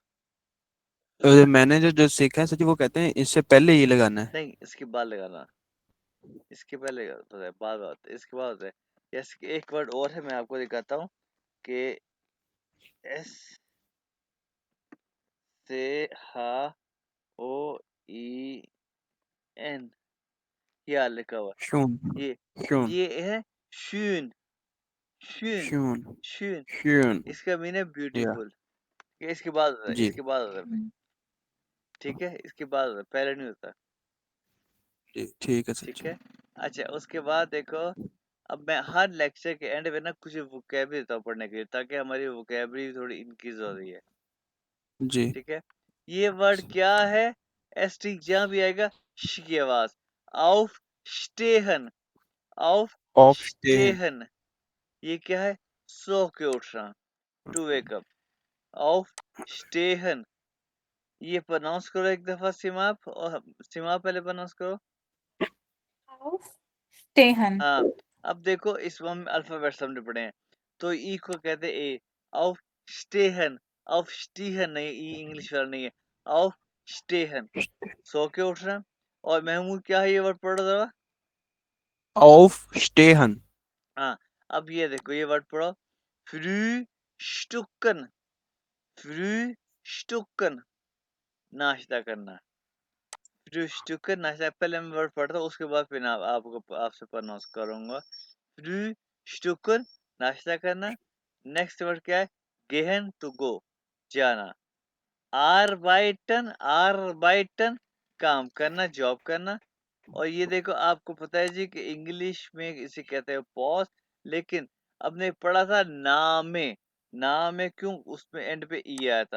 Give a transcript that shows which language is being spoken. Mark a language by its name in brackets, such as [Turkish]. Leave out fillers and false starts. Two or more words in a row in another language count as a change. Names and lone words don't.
[Hindi] मैंने जो जो सीखा है सर जी वो कहते हैं इससे पहले ये लगाना है। नहीं, इसके बाद लगाना, इसके पहले होता है, बाद में होता है, इसके बाद होता है। जैसे कि एक वर्ड और है, मैं आपको दिखाता हूँ कि एस से हा ओ ई एन, ये लिखा हुआ [German] शून, [Hindi] है। [German] शून, ये है शून, शून, शून, शून। शून, [Hindi] इसका मीन है या ब्यूटीफुल। इसके बाद होता है, जी इसके बाद होता है भाई, ठीक है। इसके बाद होता है, पहले नहीं होता, जी ठीक है सर ठीक जी। है। अच्छा उसके बाद देखो, अब मैं हर लेक्चर के एंड में ना कुछ वोकैबुलरी देता हूँ पढ़ने के लिए, ताकि हमारी वोकैबुलरी थोड़ी इंक्रीज हो रही है, जी ठीक है। ये वर्ड क्या है, एस टी जहाँ भी आएगा श की आवाज, [German] auf stehen, auf auf stehen, [Hindi] stehen। ये क्या है, सो के उठना, [English] to wake up, [German] auf stehen। [Hindi] ये प्रोनाउंस करो एक दफा सिमाप, और सिमाप पहले प्रोनाउंस करो। [German] स्टेहन [Hindi] हाँ, अब देखो इसमें हम अल्फाबेट हमने पढ़े हैं, तो ई को कहते हैं ए, [German] auf stehen, auf stehen [Hindi] नहीं, ई इंग्लिश वाला नहीं है, [German] auf stehen, [Hindi] सो के उठना। और महमूद क्या है, ये वर्ड पढ़ो जरा। [German] auf stehen, [Hindi] हाँ, अब ये देखो ये वर्ड पढ़ो, [German] frühstücken, frühstücken, [Hindi] नाश्ता करना, frühstücken नाश्ता। पहले मैं वर्ड पढ़ता हूँ, उसके बाद फिर आपको आपसे प्रोनाउंस करूंगा। frühstücken नाश्ता करना। नेक्स्ट वर्ड क्या है, [German] gehen, [English] to go, [Hindi] जाना। आर्बाइटन काम करना, जॉब करना। और ये देखो आपको पता है जी कि इंग्लिश में इसे कहते हैं पॉज, लेकिन आपने पढ़ा था नामे क्यों उसमें एंड पे ई आया था।